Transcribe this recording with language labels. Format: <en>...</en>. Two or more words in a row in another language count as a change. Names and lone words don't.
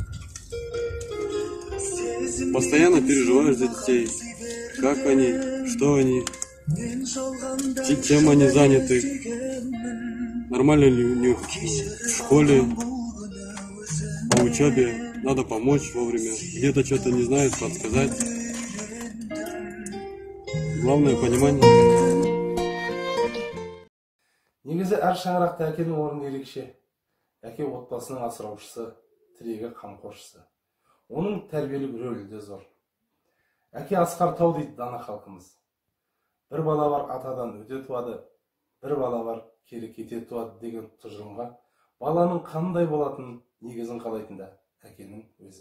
<ru>Постоянно переживаешь за детей, как они, что они, чем они заняты, нормально ли у них в школе, по учебе, надо помочь вовремя, где-то что-то не знают, подсказать. Главное понимание.</ru> <kk>Негізі әр шаңырақты әкенің орны ерекше. Әке отбасының асыраушысы, тірегі қамқоршысы. Оның тәрбиелік рөлі де зор. Әке асқар тау дейді дана халқымыз. Бір бала бар атадан өте туады, бір бала бар кері кете туады деген тұжырымға баланың қандай болатынын негізін қалайтында әкенің өзі.</kk>